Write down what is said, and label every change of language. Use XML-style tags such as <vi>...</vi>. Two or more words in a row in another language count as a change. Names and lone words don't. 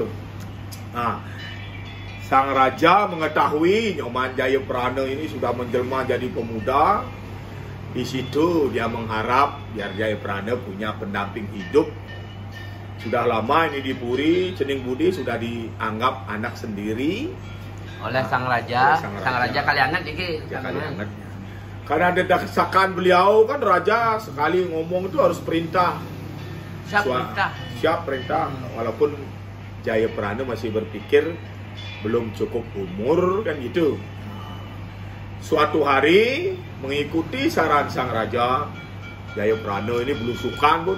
<id>Nah, sang raja mengetahui Nyoman Jayaprana ini sudah menjelma jadi pemuda. Di situ dia mengharap biar Jayaprana punya pendamping hidup Sudah lama ini di Puri, Cening Budi sudah dianggap anak sendiri oleh sang raja. Sang Sang raja Kalianget iki. Ya, Kalianget. Karena ada desakan beliau kan raja sekali ngomong itu harus perintah. Siap perintah. Siap perintah. Walaupun Jayaprana masih berpikir belum cukup umur kan gitu. Suatu hari mengikuti saran sang raja, Jayaprana ini belusukan pun.</id>